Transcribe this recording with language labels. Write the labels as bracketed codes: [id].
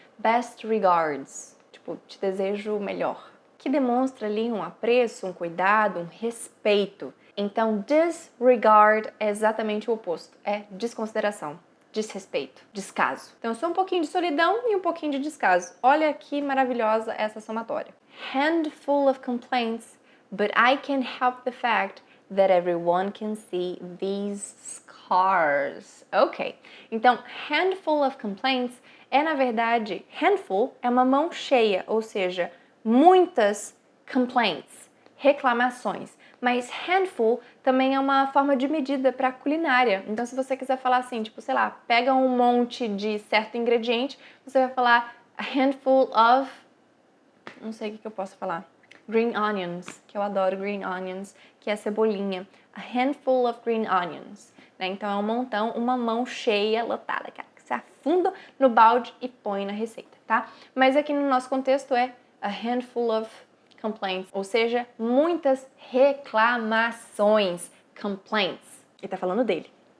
[en] Best regards. [pt] Tipo, te desejo melhor. Que demonstra ali um apreço, um cuidado, um respeito. Então, disregard é exatamente o oposto. É desconsideração, desrespeito, descaso. Então, eu sou um pouquinho de solidão e um pouquinho de descaso. Olha que maravilhosa essa somatória. [en] Handful of complaints, but I can't help the fact that everyone can see these scars. [pt] Ok. Então, handful of complaints é, na verdade, handful é uma mão cheia, ou seja, muitas complaints, reclamações. Mas handful também é uma forma de medida para culinária. Então, se você quiser falar assim, tipo, sei lá, pega um monte de certo ingrediente, você vai falar a handful of, não sei o que eu posso falar, green onions, que eu adoro green onions, que é cebolinha. [en] A handful of green onions. [pt] Né? Então, é um montão, uma mão cheia, lotada, que você afunda no balde e põe na receita, tá? Mas aqui no nosso contexto é a handful of complaints, ou seja, muitas reclamações, complaints. Ele tá falando dele.